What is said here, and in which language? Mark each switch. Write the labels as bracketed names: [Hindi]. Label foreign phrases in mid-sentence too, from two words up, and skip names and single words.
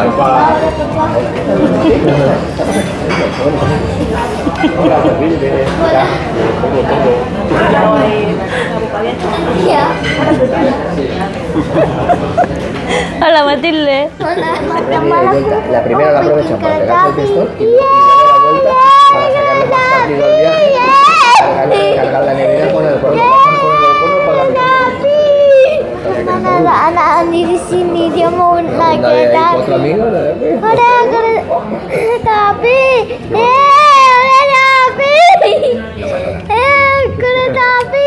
[Spanish] Hola Matilde. La primera la aprovechan para pegarse el pistón y luego la vuelta para sacarle más partido al viaje, cargar la nevera con el cono, para [Indonesian] ada anak Andi di sini, dia mau naik kereta api. [Spanish] Otro amigo, [Indonesian] Ada kereta api. Kereta api. Kereta api.